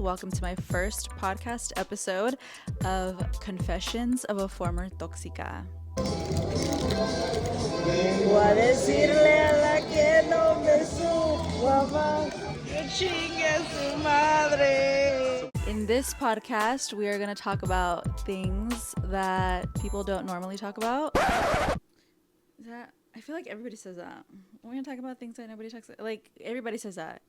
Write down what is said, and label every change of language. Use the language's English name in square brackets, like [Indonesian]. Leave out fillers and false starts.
[English] Welcome to my first podcast episode of Confessions of a Former Tóxica. [Spanish] Vengo a decirle a la que no me supo amar, que chingue su madre. [English] In this podcast, we are going to talk about things that people don't normally talk about. I feel like everybody says that. We're going to talk about things that nobody talks about. Like, everybody says that.